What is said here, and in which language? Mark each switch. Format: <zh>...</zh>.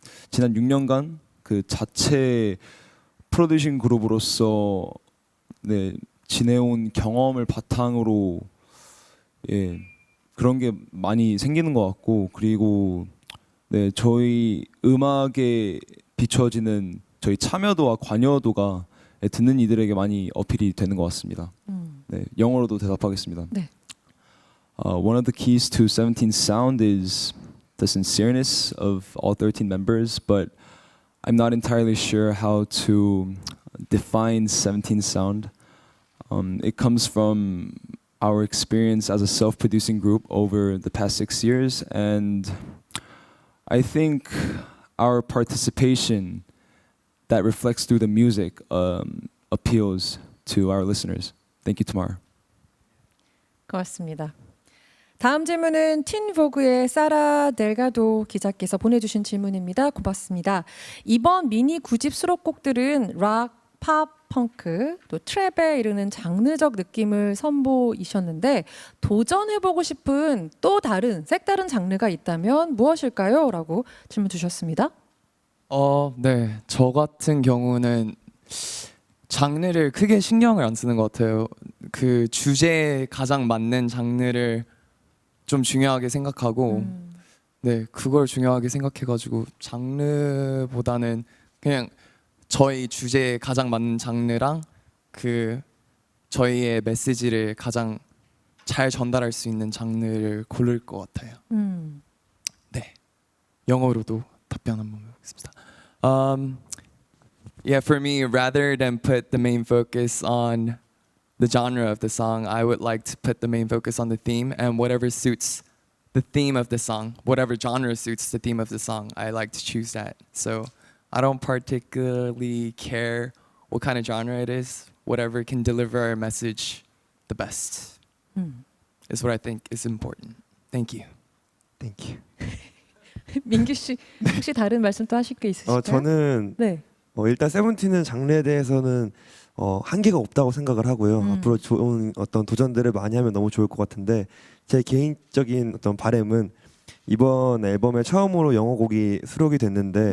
<ko>지난 6년간 그 자체 프로듀싱 그룹으로서 네, 지내온 경험을 바탕으로 예, 그런 게 많이 생기는 것 같고 그리고 네, 저희 음악에 비춰지는 저희 참여도와 관여도가 듣는 이들에게 많이 어필이 되는 것 같습니다. 네, 영어로도 대답하겠습니다. 네.</ko> <en>One of the keys to 17's sound is the sincereness of all 13 members, but I'm not entirely sure how to define 17's sound. It comes from our experience as a self-producing group over the past 6 years, and I think our participation that reflects through the music appeals to our listeners. Thank you, Tamar.</en> <ko>고맙습니다. 다음 질문은 틴보그의 사라 델가도 기자께서 보내주신 질문입니다. 고맙습니다. 이번 미니 9집 수록곡들은 락, 팝, 펑크, 또 트랩에 이르는 장르적 느낌을 선보이셨는데 도전해보고 싶은 또 다른 색다른 장르가 있다면 무엇일까요? 라고 질문 주셨습니다. 네, 저 같은 경우는 장르를 크게 신경을 안 쓰는 것 같아요. 그 주제에 가장 맞는 장르를 좀 중요하게 생각하고, 네, 그걸 중요하게 생각해가지고 장르보다는 그냥 저희 주제에 가장 맞는 장르랑 그 저희의 메시지를 가장 잘 전달할 수 있는 장르를 고를 것 같아요. 네, 영어로도 답변 한번 해보겠습니다.</ko> <en>Yeah, for me, rather than put the main focus on the genre of the song, I would like to put the main focus on the theme and whatever suits the theme of the song, whatever genre suits the theme of the song, I like to choose that. So I don't particularly care what kind of genre it is, whatever can deliver our message the best is what I think is important. Thank you. Thank you.</en> <ko>민규 씨 혹시 다른 말씀 또 하실 게 있으실까요? 저는 네. 일단 세븐틴은 장르에 대해서는 한계가 없다고 생각을 하고요. 앞으로 좋은 어떤 도전들을 많이 하면 너무 좋을 것 같은데 제 개인적인 어떤 바람은 이번 앨범에 처음으로 영어 곡이 수록이 됐는데</ko>